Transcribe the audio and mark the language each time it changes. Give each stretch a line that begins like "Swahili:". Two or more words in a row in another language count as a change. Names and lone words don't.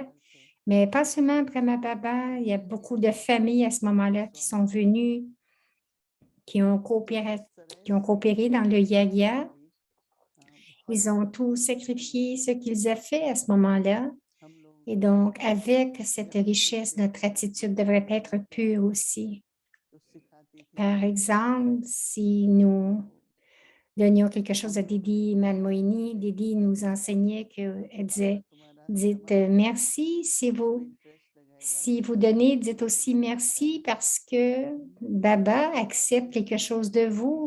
French: Mais pas seulement Brahma Baba, il y a beaucoup de familles à ce moment-là qui sont venues, qui ont coopéré dans le yoga. Ils ont tout sacrifié ce qu'ils ont fait à ce moment-là. Et donc, avec cette richesse, notre attitude devrait être pure aussi.
Hindi: तो सिखाती थी
French: Par exemple, si nous donnions quelque chose à Didi Manmoini, Didi nous enseignait qu'elle disait,
Hindi: तुम्हारा
French: dites merci si vous donnez, dites aussi merci parce que Baba accepte quelque chose de vous.